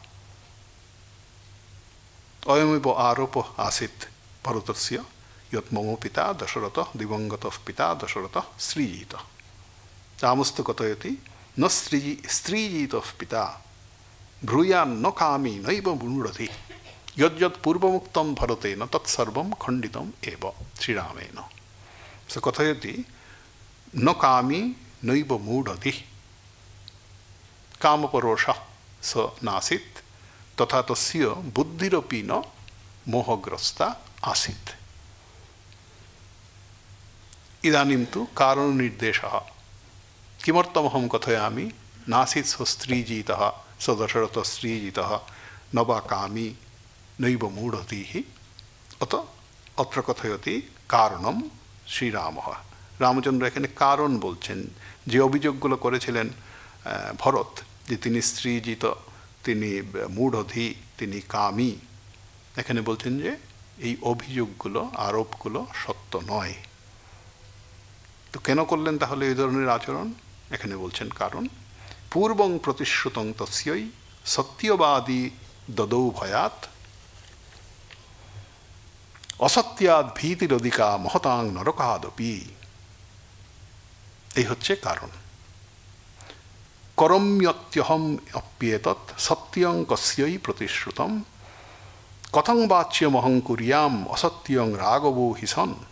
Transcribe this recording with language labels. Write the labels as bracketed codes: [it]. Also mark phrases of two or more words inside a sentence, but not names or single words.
[sa] অয়মেব আরোপ আসিত ভরতস্য যৎ মম পিতা দশরথ দিবঙ্গত পিতা দশরথ স্ত্রীজিত। রামস্তু কথয়তি ন স্ত্রীজিতঃ পিতা ব্রূয়ান্ন কামী নৈব মূঢ়ধী। यद्यत् पूर्वमुक्तं भरतेन तत्सर्वं खण्डितम् एव श्रीरामेण स कथयति न कामी नैव मूढधिः कामपरोषः स नासीत् तथा तस्य बुद्धिरपि न मोहग्रस्ता आसीत्। इदानीं तु कारणनिर्देशः किमर्थमहं कथयामि नासीत् स स्त्रीजितः स दशरथः स्त्रीजितः न वा कामी नैव मूढधिः अत अत्र कथयति कारणं श्रीरामः रामचंद्र [bn] এখানে কারণ বলছেন যে অভিযোগগুলো করেছিলেন ভরত যে তিনি স্ত্রীজিত তিনি মূঢ়ধী তিনি কামী এখানে বলছেন যে এই অভিযোগগুলো আরোপগুলো সত্য নয়। তো কেন করলেন তাহলে এই ধরনের আচরণ এখানে বলছেন কারণ [sa] পূর্বং প্রতিশ্রুতং তস্যৈ সত্যবাদী দদৌ ভয়াত অসত্যাদ ভীতিরধিকা মহতাং নরকাদপি [bn] এই হচ্ছে কারণ [sa] করম্যত্যহম অপ্যেতৎ সত্যং কস্যৈ প্রতিশ্রুতম কথং বাচ্যমহং কুর্যাম অসত্যং রাঘবো হি সন